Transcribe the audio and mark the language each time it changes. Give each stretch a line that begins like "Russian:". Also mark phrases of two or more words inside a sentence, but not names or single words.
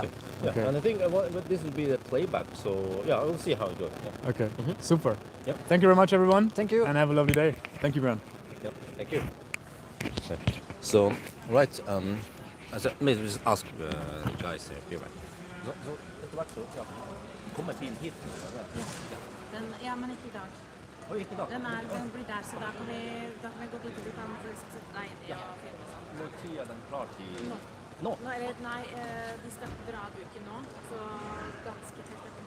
English: okay. Yeah. Okay. And I think this will be the playback, so yeah, we'll see how it goes. Yeah. Okay, super. Yep. Thank you very much, everyone. Thank you. And have a lovely day. Thank you, Bjørn. Yep. Thank you. So, right, maybe just ask the guys here.
Norwegian: Så etter hvert så kommer bilen hit. Ja, men ikke i dag. Ikke da. Den blir der, så da kan vi gå dit og du kan sette deg inn i og filme og sånn. Når tid er den klar til? Nå, nei, de skal dra av uken nå, så ganske tett etterpå.